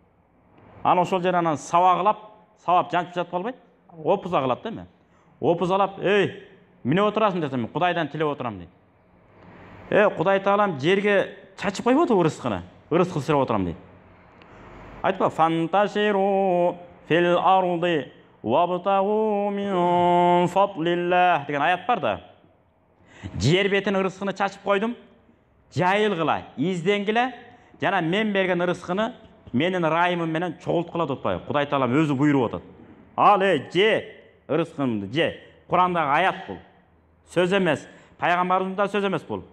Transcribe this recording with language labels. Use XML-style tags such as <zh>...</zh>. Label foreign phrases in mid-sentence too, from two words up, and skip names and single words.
<ky>Анан ошол жерден анан сабагылап жанчып жатып калбайт. Опуза кылат да эми. Опузалап, "Эй, мине отурасың" десем, "Кудайдан тилеп отурам" дейт. Кудай Таалам жерге чачып койбой атабы ырыскыны? Ырыскы сырап отурам дейт.</ky> <ar>Айтпа, "فانتشروا في الأرض وابتغوا من فضل الله" деген аят бар да.</ar> <ky>Жер бетин ырыскыны чачып койдум, жайылгыла, изденгиле, жана мен берген ырыскыны менин райымым менен чогулткула деп атпайбы? Кудай Таалам өзү буйруп атат. Ал же ырыскымды же. Курандагы аят бул. Сөз эмес, пайгамбарыбыздын да сөз эмес бул.</ky>